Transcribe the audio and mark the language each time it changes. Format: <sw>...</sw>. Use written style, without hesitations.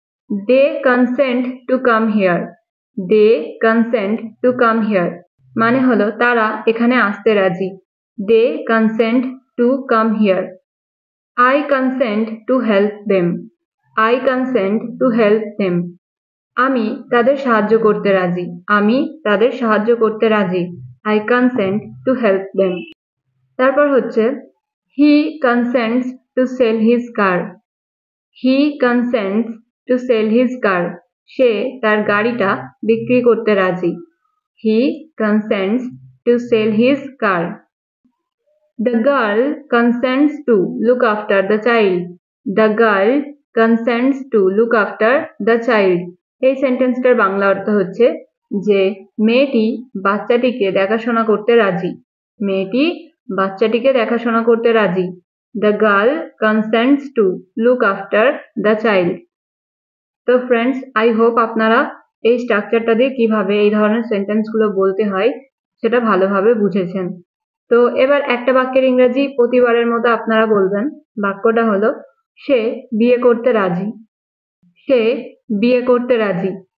<en>They consent to come here. They consent to come here</en> <bn>মানে হলো তারা এখানে আসতে রাজি।</bn> <en>They consent to come here. I consent to help them. I consent to help them</en> <bn>আমি তাদের সাহায্য করতে রাজি। আমি তাদের সাহায্য করতে রাজি।</bn> <en>I consent to help them.</en> <bn>তারপর হচ্ছে</bn> <en>he consents to sell his car. He consents to sell his car.</en> <bn>সে তার গাড়িটা বিক্রি করতে রাজি।</bn> <en>He consents to sell his car. The girl consents to look after the child. The girl consents to look after the child.</en> <bn>এই সেন্টেন্সটার বাংলা অর্থ হচ্ছে যে মেয়েটি বাচ্চাটিকে দেখাশোনা করতে রাজি। মেয়েটি বাচ্চাটিকে দেখাশোনা করতে রাজি।</bn> <en>The girl consents to look after the child.</en> <bn>তো ফ্রেন্ডস,</bn> <en>I hope</en> <bn>আপনারা এই স্ট্রাকচারটা দিয়ে কিভাবে এই ধরনের সেন্টেন্সগুলো বলতে হয় সেটা ভালোভাবে বুঝেছেন। তো এবার একটা বাক্যের ইংরেজি প্রতিবারের মতো আপনারা বলবেন। বাক্যটা হলো সে বিয়ে করতে রাজি। সে বিয়ে করতে রাজি।</bn>